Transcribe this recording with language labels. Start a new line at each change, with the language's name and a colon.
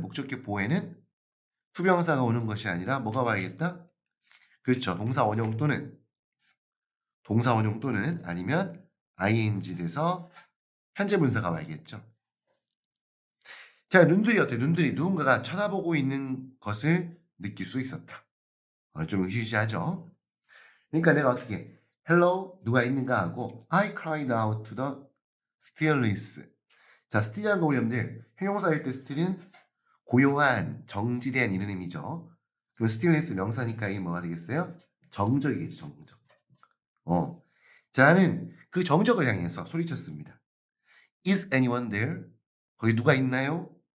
Korean: 목적격 보호에는 투명사가 오는 것이 아니라 뭐가 와야겠다? 그렇죠. 동사 원형 또는 아니면 ing 돼서 현재 분사가 와야겠죠. 자, 눈들이 어때? 눈들이 누군가가 쳐다보고 있는 것을 느낄 수 있었다. 좀 의시시하죠. 그러니까 내가 어떻게
English: hello
Korean: 누가 있는가 하고
English: I cried out to the stillness.
Korean: 자, still이라는 거 우리 여러분들 형용사일 때 still은 고요한, 정지된 이런 의미죠. 그럼 stillness 명사니까 이 뭐가 되겠어요? 정적이겠죠, 정적. 자, 나는 그 정적을 향해서 소리쳤습니다.
English: Is anyone there?
Korean: 거기 누가 있나요?